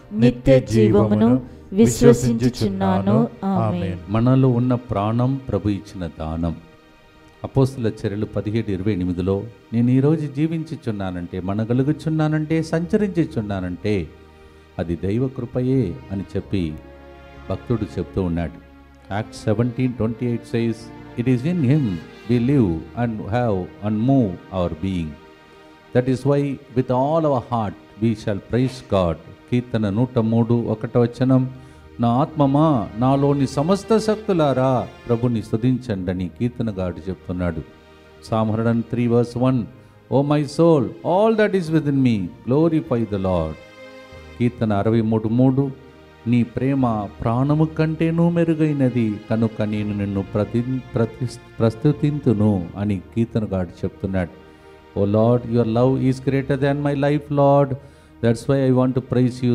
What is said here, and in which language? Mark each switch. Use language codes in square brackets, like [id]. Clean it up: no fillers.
[te] నిత్య జీవమును విశ్వసించుచున్నాను. ఆమేన్. మనలో ఉన్న ప్రాణం ప్రభు ఇచ్చిన దానం. అపోస్తుల చర్యలు 17:28లో నేను ఈరోజు జీవించుచున్నానంటే, మనగలుగుచున్నానంటే, సంచరించుచున్నానంటే అది దైవ కృపయే అని చెప్పి భక్తుడు చెప్తూ ఉన్నాడు. [en] Act 17:28 says, "It is in him we live and have and move our being. That is why with all our heart we shall praise God." [te] కీర్తన 103:1 నా ఆత్మమా, నాలోని సమస్త శక్తులారా ప్రభుని స్తుతించండి అని కీర్తనగాడు చెప్తున్నాడు. [en] Psalm 103:1, "O my soul, all that is within me, glorify the Lord." [te] కీర్తన 63:3, నీ ప్రేమ ప్రాణము కంటేనూ మెరుగైనది కనుక నేను నిన్ను ప్రస్తుతింతును అని కీర్తనగాడు చెప్తున్నాడు. [en] "Oh Lord, your love is greater than my life Lord, that's why I want to praise you."